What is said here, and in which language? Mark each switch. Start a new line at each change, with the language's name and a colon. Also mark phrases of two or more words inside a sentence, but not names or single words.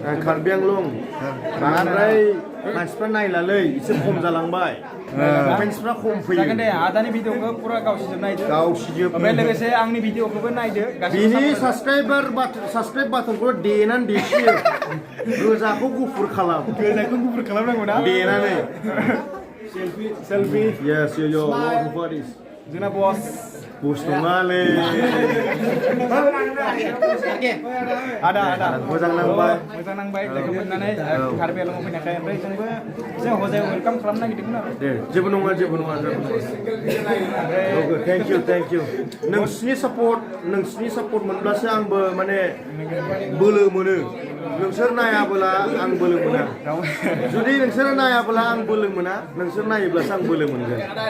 Bodo: कार्बि आंलं बांद्राय मानसिफ्रा नायलालै एसे खम जालांबाय कमेन्ट्सफ्रा खम फैयो जागोन दे आदानि भिडिअखौ पुरा गावसिजोब नायदो गावसिजोब ओमफ्राय लोगोसे आंनि भिडिअखौबो नायदो बिनि
English: subscribe buttonखौ
Bodo: देनानै देसियो गोजाखौ गुफुर खालामनांगौ ना देनानै सेल्फि
English: yes yo what is
Bodo: जोंना बस नङालै आदा मोजां नांबाय लोगो मोननानै कार्बि आंलं फैनायखाय ओमफ्राय जों हजायाव वेलकाम खालामनो नागिरदोंमोन आरो दे जेबो नङा
English: thank you
Bodo: नोंसिनि सापर्ट मोनब्लासो आंबो माने बोलो मोनो नोंसोर नायाबोला आं बोलो मोना जुदि नोंसोर नायाबोला आं बोलो मोना नोंसोर नायोब्लासो आं बोलो मोनगोन